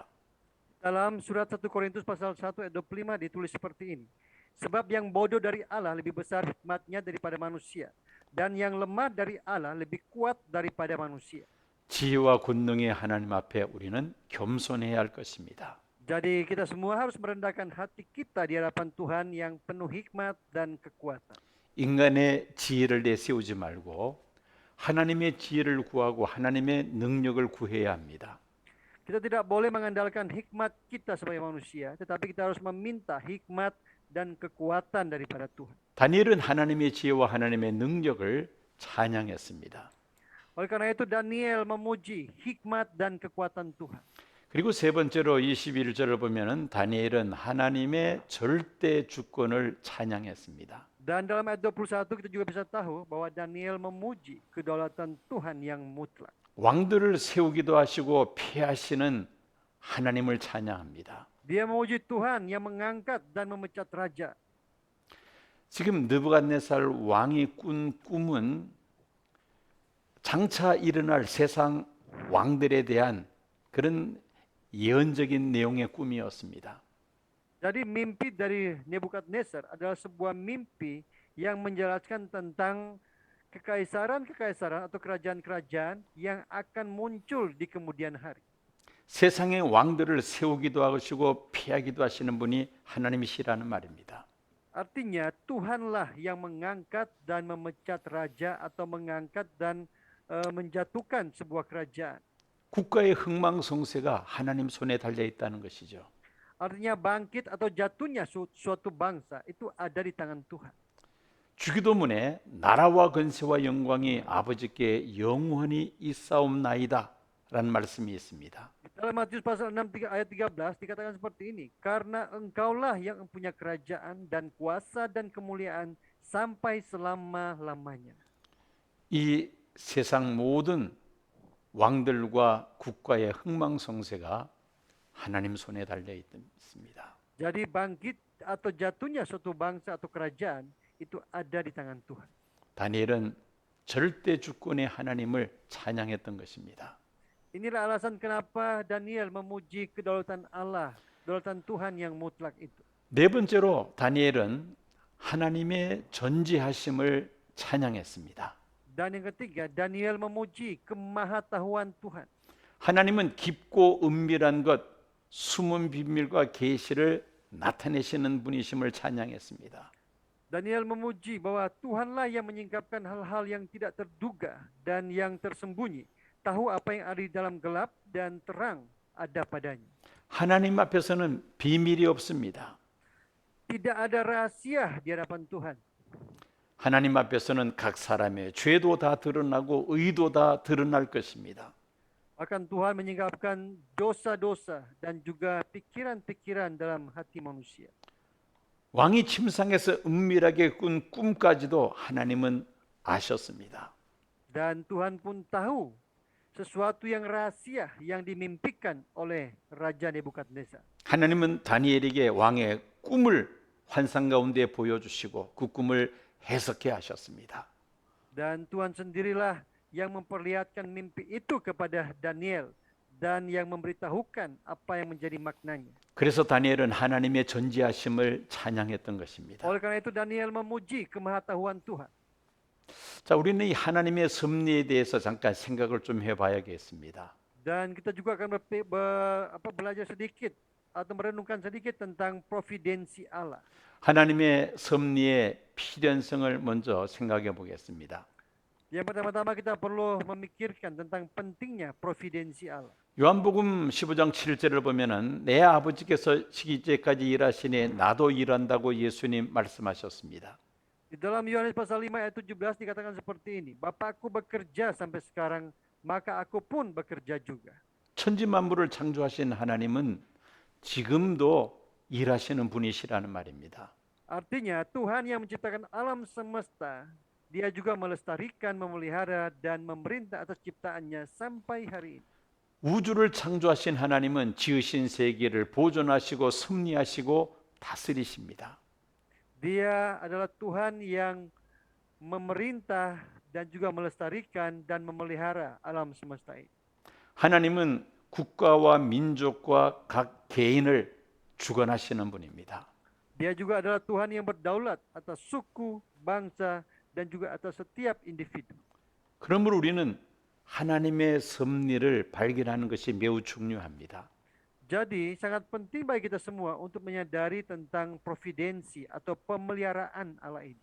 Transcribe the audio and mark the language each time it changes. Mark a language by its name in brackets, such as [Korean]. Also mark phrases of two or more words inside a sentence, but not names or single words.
[Indonesian] Dalam surat 1 Korintus pasal 1 ayat 25 ditulis seperti ini. Sebab yang bodoh dari Allah lebih besar hikmatnya daripada manusia. Dan yang lemah dari Allah lebih kuat daripada manusia. [Korean] 지혜와 권능의 하나님 앞에 우리는 겸손해야 할 것입니다. [Indonesian] Jadi kita semua harus merendahkan hati kita di hadapan Tuhan yang penuh hikmat dan kekuatan. [Korean] 인간의 지혜를 내세우지 말고 하나님의 지혜를 구하고 하나님의 능력을 구해야 합니다. [Indonesian] Kita tidak boleh mengandalkan hikmat kita sebagai manusia, tetapi kita harus meminta hikmat dan kekuatan daripada Tuhan. [Korean] 다니엘은 하나님의 지혜와 하나님의 능력을 찬양했습니다. [Indonesian] Oleh karena itu Daniel memuji hikmat dan kekuatan Tuhan. [Korean] 그리고 세 번째로 21절을 보면은 다니엘은 하나님의 절대 주권을 찬양했습니다. [Indonesian] Dan dalam ayat 21 kita juga bisa tahu bahwa Daniel memuji kedaulatan Tuhan yang mutlak. [Korean] 왕들을 세우기도 하시고 폐하시는 하나님을 찬양합니다. [Indonesian] Dia memuji Tuhan yang mengangkat dan memecat raja. [Korean] 지금 느부갓네살 왕이 꾼 꿈은 장차 일어날 세상 왕들에 대한 그런 예언적인 내용의 꿈이었습니다. [Indonesian] Jadi mimpi dari Nebukadnezar adalah sebuah mimpi yang menjelaskan tentang kekaisaran-kekaisaran atau kerajaan-kerajaan yang akan muncul di kemudian hari. [Korean] 세상의 왕들을 세우기도 하시고 피하기도 하시는 분이 하나님이시라는 말입니다. [Indonesian] Artinya Tuhanlah yang mengangkat dan memecat raja atau mengangkat dan menjatuhkan sebuah kerajaan. [Korean] 국가의 흥망성쇠가 하나님 손에 달려 있다는 것이죠. [Indonesian] Artinya bangkit atau jatuhnya suatu bangsa itu ada di tangan Tuhan. [Korean] 주기도문에 나라와 권세와 영광이 아버지께 영원히 있사옵나이다 라는 말씀이 있습니다. [Indonesian] Dalam Matius pasal 6 ayat 13 dikatakan seperti ini, karena engkaulah yang mempunyai kerajaan dan kuasa dan kemuliaan sampai selama-lamanya. [Korean] 이 세상 모든 왕들과 국가의 흥망성쇠가 하나님 손에 달려 있습니다. [Indonesian] Jadi bangkit atau jatuhnya suatu bangsa atau kerajaan itu ada di tangan Tuhan. [Korean] 다니엘은 절대 주권의 하나님을 찬양했던 것입니다. [Indonesian] Inilah alasan kenapa Daniel memuji kedaulatan Allah, kedaulatan Tuhan yang mutlak itu. [Korean] 네 번째로 다니엘은 하나님의 전지하심을 찬양했습니다. [Indonesian] Dan yang ketiga, Daniel memuji kemahatauan Tuhan. [Korean] 하나님은 깊고 은밀한 것, 숨은 비밀과 계시를 나타내시는 분이심을 찬양했습니다. [Indonesian] Daniel memuji bahwa Tuhanlah yang menyingkapkan hal-hal yang tidak terduga dan yang tersembunyi. Tahu apa yang ada di dalam gelap dan terang ada padanya. [Korean] 하나님 앞에서는 비밀이 없습니다. [Indonesian] Tidak ada rahasia di hadapan Tuhan. [Korean] 하나님 앞에서는 각 사람의 죄도 다 드러나고 의도 다 드러날 것입니다. [Indonesian] Akan Tuhan menyingkapkan dosa-dosa dan juga pikiran-pikiran dalam hati manusia. [Korean] 왕이 침상에서 은밀하게 꾼 꿈까지도 하나님은 아셨습니다. [Indonesian] Dan Tuhan pun tahu sesuatu yang rahasia yang dimimpikan oleh Raja Nebukadnezar. [Korean] 하나님은 다니엘에게 왕의 꿈을 환상 가운데 보여주시고 그 꿈을 해석해 하셨습니다. [Indonesian] Dan Tuhan sendirilah yang memperlihatkan mimpi itu kepada Daniel dan yang memberitahukan apa yang menjadi maknanya. [Korean] 그래서 다니엘은 하나님의 전지하심을 찬양했던 것입니다. [Indonesian] Oleh karena itu Daniel memuji kemahatauan Tuhan. [Korean] 자, 우리는 이 하나님의 섭리에 대해서 잠깐 생각을 좀 해봐야겠습니다. [Indonesian] Dan kita juga akan belajar sedikit atau merenungkan sedikit tentang providensi Allah. [Korean] 하나님의 섭리의 필연성을 먼저 생각해 보겠습니다. [Indonesian] Yang pertama-tama kita perlu memikirkan tentang pentingnya providensi Allah. [Korean] 요한복음 15장 7절을 보면은 내 아버지께서 시기때까지 일하시니 나도 일한다고 예수님 말씀하셨습니다. [Indonesian] Di dalam Yohanes pasal 5 ayat 17 dikatakan seperti ini, Bapakku bekerja sampai sekarang, maka aku pun bekerja juga. [Korean] 천지 만물을 창조하신 하나님은 지금도 일하시는 분이시라는 말입니다. [Indonesian] Artinya Tuhan yang menciptakan alam semesta, Dia juga melestarikan, memelihara dan memerintah atas ciptaannya sampai hari ini. [Korean] 우주를 창조하신 하나님은 지으신 세계를 보존하시고 섭리하시고 다스리십니다. [Indonesian] Dia adalah Tuhan yang memerintah dan juga melestarikan dan memelihara alam semesta ini. [Korean] 하나님은 국가와 민족과 각 개인을 주관하시는 분입니다. [Indonesian] Dia juga adalah Tuhan yang berdaulat atas suku, bangsa, dan juga atas setiap individu. [Korean] 그러므로 우리는 하나님의 섭리를 발견하는 것이 매우 중요합니다. [Indonesian] Jadi sangat penting bagi kita semua untuk menyadari tentang providensi atau pemeliharaan Allah ini.